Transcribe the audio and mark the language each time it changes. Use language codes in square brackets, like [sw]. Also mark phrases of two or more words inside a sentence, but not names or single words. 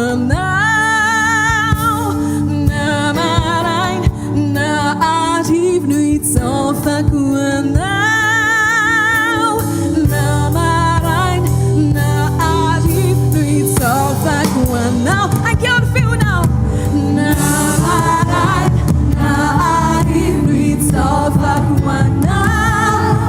[mg] anao namaraina naarivo no itsaofako anao namaraina naarivo no itsaofako anao. [en] I can't feel now. [mg] Namaraina naarivo no itsaofako anao.